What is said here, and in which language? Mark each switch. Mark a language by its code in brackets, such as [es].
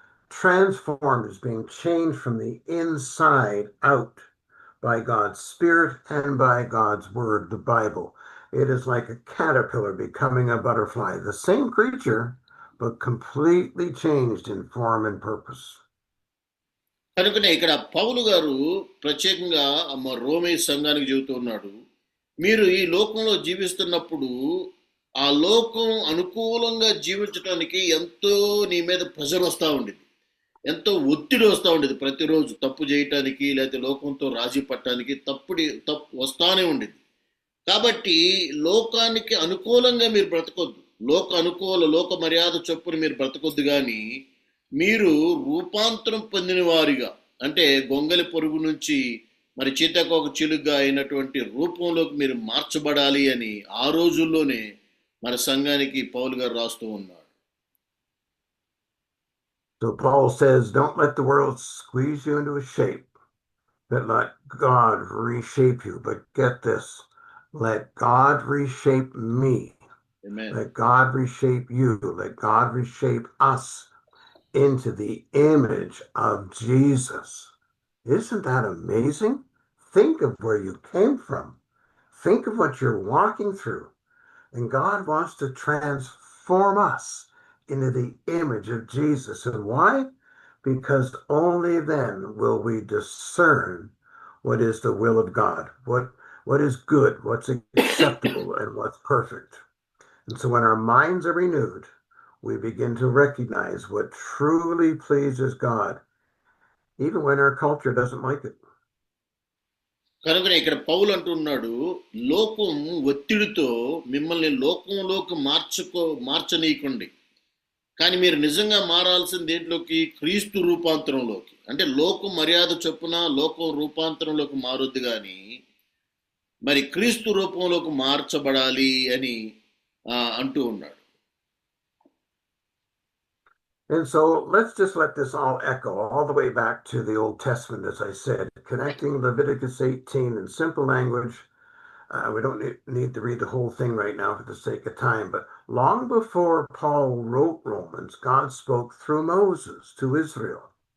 [en] Transformed is being changed from the inside out by God's Spirit and by God's Word, the Bible. It is like a caterpillar becoming a butterfly, the same creature, but completely changed in form and purpose. [te] కనుకనే ఇక్కడ పౌలు గారు ప్రత్యేకంగా రోమే సంఘానికి చెబుతూ ఉన్నాడు, మీరు ఈ లోకంలో జీవిస్తున్నప్పుడు ఆ లోకం అనుకూలంగా జీవించడానికి ఎంతో నీ మీద ప్రెషర్ వస్తూ ఉండేది, ఎంతో ఒత్తిడి వస్తూ ఉండేది. ప్రతిరోజు తప్పు చేయటానికి లేకపోతే లోకంతో రాజీ పట్టడానికి తప్పు వస్తానే ఉండేది. కాబట్టి లోకానికి అనుకూలంగా మీరు బ్రతకొద్దు, లోక మర్యాద చొప్పున మీరు బ్రతకొద్దు, కానీ మీరు రూపాంతరం పొందిన వారిగా, అంటే గొంగలి పొరుగు నుంచి మరి చీతకోక చిలుగ్గా అయినటువంటి రూపంలోకి మీరు మార్చబడాలి అని ఆ రోజుల్లోనే మన సంఘానికి పౌలు గారు రాస్తూ ఉన్నాడు. [en] So Paul says, don't let the world squeeze you into a shape, but let God reshape you. But get this, let God reshape me. Amen. Let God reshape you. Let God reshape us into the image of Jesus. Isn't that amazing? Think of where you came from. Think of what you're walking through. And God wants to transform us into the image of Jesus. And why? Because only then will we discern what is the will of God, what is good, what's acceptable, and what's perfect. And so when our minds are renewed, we begin to recognize what truly pleases God, even when our culture doesn't like it. [te] కనుకనే ఇక్కడ పౌలు అంటున్నాడు, లోకం ఒత్తిడితో మిమ్మల్ని లోకంలోకి మార్చనీయకండి, కానీ మీరు నిజంగా మారాల్సిన దేంట్లోకి? క్రీస్తు రూపాంతరంలోకి. అంటే లోకం మర్యాద చొప్పున లోకం రూపాంతరంలోకి మారొద్దు, కానీ మరి క్రీస్తు రూపంలోకి మార్చబడాలి అని అంటూ ఉన్నాడు. [en] And so let's just let this all echo all the way back to the Old Testament, as I said, connecting Leviticus 18 in simple language. We don't need to read the whole thing right now for the sake of time, but long before Paul wrote Romans, God spoke through Moses to Israel.